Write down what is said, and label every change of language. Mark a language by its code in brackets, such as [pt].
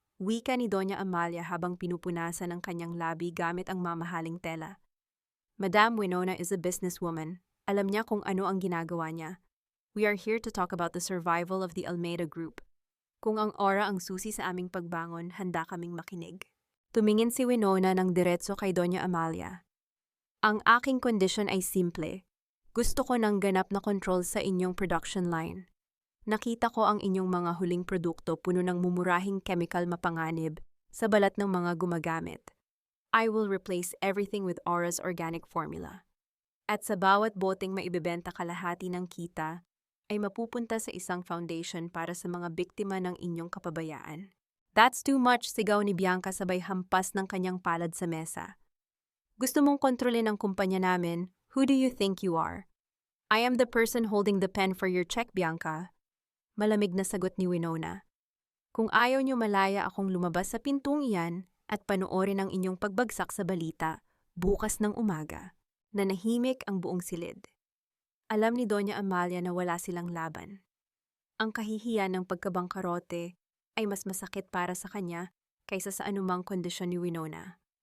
[tl] Wika ni Doña Amalia habang pinupunasan ang kanyang labi gamit ang mamahaling tela. [en] Madam Winona is a businesswoman. [tl] Alam niya kung ano ang ginagawa niya. [en] We are here to talk about the survival of the Almeida Group. [tl] Kung ang aura ang susi sa aming pagbangon, handa kaming makinig. Tumingin si Winona ng diretso kay Doña Amalia. Ang aking kondisyon ay simple. Gusto ko ng ganap na control sa inyong production line. Nakita ko ang inyong mga huling produkto puno ng mumurahing chemical mapanganib sa balat ng mga gumagamit. [en] I will replace everything with Aura's organic formula. [tl] At sa bawat boteng maibebenta kalahati ng kita, ay mapupunta sa isang foundation para sa mga biktima ng inyong kapabayaan. [en] That's too much, [tl] sigaw ni Bianca sabay hampas ng kanyang palad sa mesa. Gusto mong kontrolin ang kumpanya namin? [en] Who do you think you are? I am the person holding the pen for your check, Bianca. [tl] Malamig na sagot ni Winona. Kung ayaw niyo, malaya akong lumabas sa pintong iyan at panoorin ang inyong pagbagsak sa balita bukas ng umaga. Nanahimik ang buong silid. Alam ni Doña Amalia na wala silang laban. Ang kahihiyan ng pagkabangkarote ay mas masakit para sa kanya kaysa sa anumang kondisyon ni Winona.